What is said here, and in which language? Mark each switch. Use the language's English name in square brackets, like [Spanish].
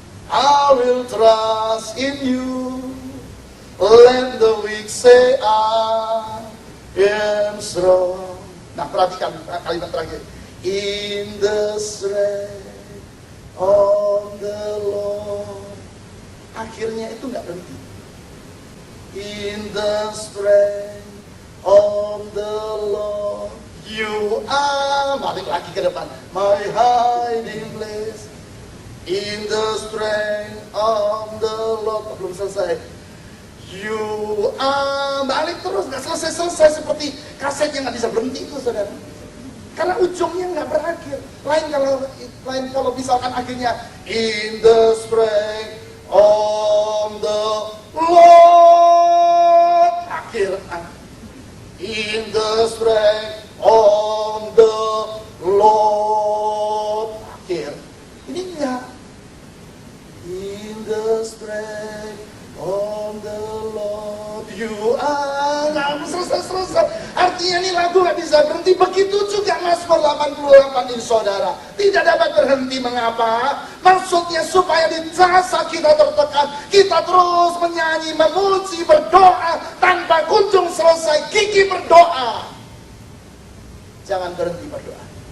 [English] I will trust in you. Let the weak say I am strong. [Indonesian] Nah, perhatikan kalimat terakhir. [English] In the strength of the Lord. [Indonesian] Akhirnya itu nggak berhenti. [English] In the strength of the Lord, you are, [Indonesian] balik lagi ke depan, [English] my hiding place. In the strength of the Lord, [Indonesian] belum selesai. [English] You are, [Indonesian] balik terus, nggak selesai seperti kaset yang nggak bisa berhenti itu, saudara. Karena ujungnya nggak berakhir. Lain kalau misalkan akhirnya [English] in the strength of the Lord, [Indonesian] akhir in the strength of the Lord, akhir. Ini enggak. [English] In the strength of the Lord, you are. [Indonesian] Nah, selesai. Artinya ini lagu nggak bisa berhenti. Begitu juga Mazmur 88 ini, saudara. Tidak dapat berhenti. Mengapa? Maksudnya supaya di rasa kita tertekan, kita terus menyanyi, memuji, berdoa tanpa kunjung selesai. Gigi berdoa. Jangan berhenti berdoa.